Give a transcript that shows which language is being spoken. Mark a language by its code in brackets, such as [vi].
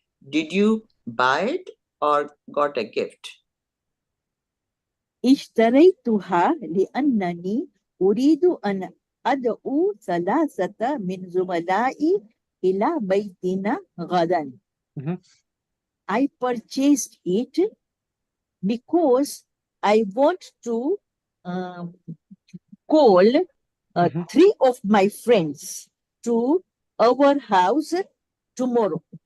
[en] Did you buy it or got a gift? [ar] اشتريتها لأنني أريد أن أدعو ثلاثة من زملائي إلى بيتنا غدا. [en] I purchased it because I want to call 3 of my friends to our house tomorrow.